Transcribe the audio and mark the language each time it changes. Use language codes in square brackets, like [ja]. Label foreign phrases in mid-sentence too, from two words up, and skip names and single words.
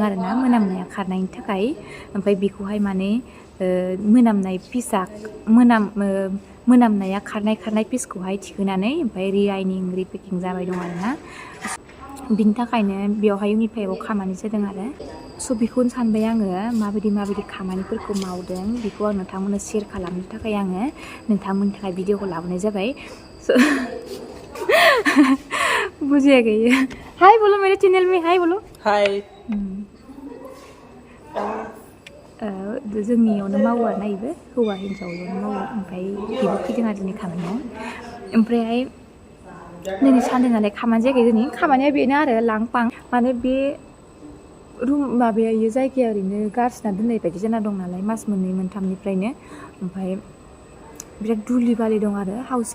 [brx] आरो ना मोनामनाया खारनायनि थाखाय ओमफ्राय बेखौहाय माने मोनामनाय पिसा मोनामनाया खारनाय पिसखौहाय थिखोनानै ओमफ्राय रिआइनिं रिपेकिं जाबाय दं आरोना बिनि थाखायनो बेवहाय इउनिट 5आव खामानि जादों आरो स' बेखौनो सानबाय आङो माबायदि खामानिफोरखौ मावदों बेखौ आं नोंथांमोननो शेयार खालामनो थाखाय आङो नोंथांमोननि थाखाय भिडिअखौ लाबोनाय जाबाय स' बुजियाखै [hi] हाय बोलो मेरे चैनल में हाय बोलो [brx] हाय जोंनियावनो मावो आरो ना इबो हौवा हिन्जावयावनो मावो ओमफ्राय बेबो फैदों आरो दिनै खामानियाव ओमफ्रायहाय दिनै सानदे नालाय खामानि जायाखै दिनै खामानिया बेनो आरो लांपां माने बे रुम माबाया इयो जायगाया ओरैनो गारसिना दोननाय बायदि जाना दं नालाय मास मोननै मोनथामनिफ्रायनो ओमफ्राय बिराद धुलि बालि दं आरो हाउस